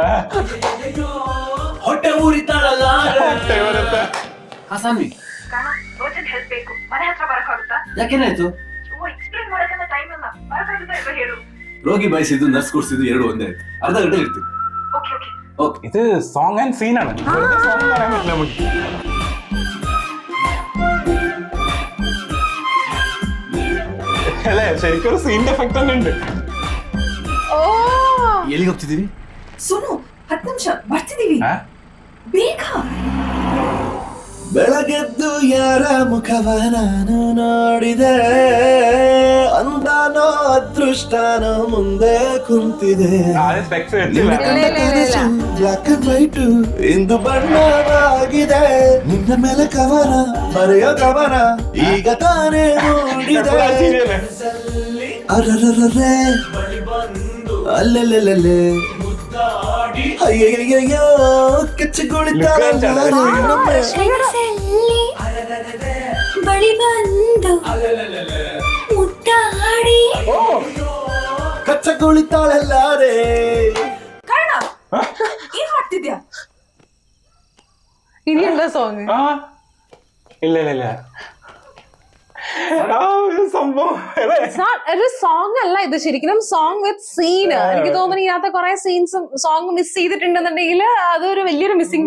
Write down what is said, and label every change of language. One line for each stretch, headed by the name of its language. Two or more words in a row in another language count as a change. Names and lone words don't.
Kannada: ಹೊಟ್ಟೆ ಊರಿತಾಳಲ್ಲ. ಹಾ ಸಾನ್ವಿ, ರೋಜನ್ ಹೆಲ್ಪ್ ಬೇಕು. ಮನೆ ಹತ್ರ ಬರಕಾಗುತ್ತಾ? ಯಾಕೇನಾಯ್ತು? ಎಕ್ಸ್ಪ್ಲೇನ್ ಮಾಡಕ್ಕೆಲ್ಲ ಟೈಮ್ ಇಲ್ಲ. ಬರಕಾಗುತ್ತಾ ಇಲ್ವಾ ಹೇಳು? ರೋಗಿ ಬಾಯಿಸಿದ್ದು ನರ್ಸ್ ಕೊಡ್ಸಿದ್ದು ಎರಡು ಒಂದೇ ಆಯ್ತು. ಅರ್ಧ ಗಂಟೆ ಇರ್ತೀವಿ.
English: okay okay ಓಕೆ.
Malayalam: ഇത്
English: song and scene.
Malayalam: സോങ് പറയാൻ പറ്റില്ല നമുക്ക്. അല്ലേ, ശരിക്കും ഒരു സീനിന്റെ എഫക്ട് തന്നെ ഉണ്ട്.
Kannada: ಎಲ್ಲಿಗೆ ಹೋಗ್ತಿದ್ದೀವಿ? ಸೋನು, 10 ನಿಮಿಷ ಬರ್ತಿದೀವಿ. ಬೇಗ ಬೆಳಗೆದ್ದು ಯಾರ ಮುಖವ ನಾನು ನೋಡಿದೆ ಅಂದಾನೋ ಅದೃಷ್ಟನೋ ಮುಂದೆ ಕುಂತಿದೆ
Malayalam: ആദ്യം സ്പെക്സ്
Kannada: ನಿನ್ನ
Malayalam: വെച്ചില്ല
Kannada: ಕಂಡ ಕನಸು
English: black and white
Kannada: ಇಂದು ಬಣ್ಣವಾಗಿದೆ ನಿನ್ನ ಮೇಲೆ ಕವನ ಬರೆಯೋ ಕವನ ಈಗ ತಾನೇ ಮೂಡಿದೆ ಅರರರರೆ ಅಲ್ಲೆಲ್ಲೆಲ್ಲೆ ಅಯ್ಯಯ್ಯಯ್ಯೋ ಕೆಚ್ಚಗುಳಿತಾಳಲ್ಲ ಬಳಿ ಬಂದು ಮುಟ್ಟಾಡಿ ಕಚ್ಚಗುಳಿತಾಳಲ್ಲಾರೆ ಕಾರಣ ಏನ್ ಮಾಡ್ತಿದ್ಯಾ?
Malayalam: ഇനിയുണ്ടോ സോങ്? ആ ഇല്ല ഇല്ല ഇല്ല ആ ഒരു സംഭവം അല്ലേ? ഒരു സോങ് അല്ല ഇത്, ശരിക്കും
English: song with scene.
Malayalam: എനിക്ക് തോന്നുന്നു ഇതിനകത്ത് കുറെ സീൻസും സോങ് മിസ് ചെയ്തിട്ടുണ്ടെന്നുണ്ടെങ്കിൽ അതൊരു വലിയൊരു മിസ്സിംഗ്